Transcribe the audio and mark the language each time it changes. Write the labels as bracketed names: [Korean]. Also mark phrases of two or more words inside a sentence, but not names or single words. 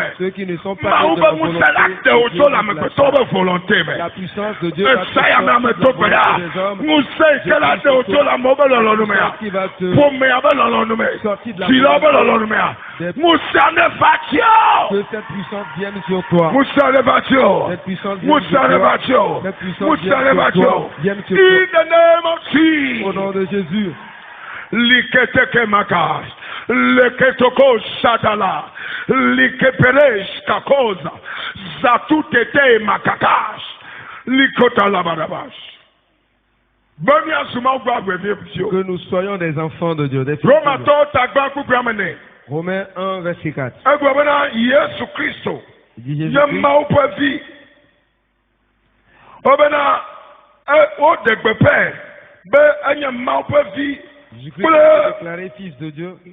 [French] Ceux qui ne sont pas de la volonté, la puissance de Dieu va qui va te sortir de la volonté. Que cette puissance vienne sur toi. Cette puissance vienne sur toi. [English] In the name of Jesus. [French] Au nom de Jésus. Liketeke makas, liketoko shatala, likeperesh kakoza, zatutete makakas, likotala barabash. Que nous soyons des enfants de Dieu. Romains 1, verset 4. Jésus Christ. Jésus-Christ est déclaré fils de Dieu.